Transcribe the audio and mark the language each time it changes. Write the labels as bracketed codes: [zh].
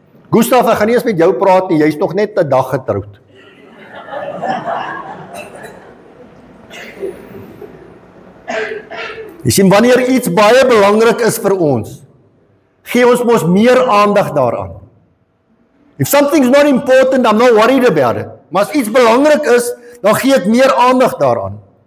[af] Gustav, ek gaan nie eens met jou praat nie, jy's nog net 'n dag getroud. Jy sien, wanneer iets baie belangrik is vir ons, gee ons mos meer aandag daaraan. [en] If something's not important, I'm not worried about it. [af] Maar as iets belangrik is, dan gee ek meer aandag daaraan.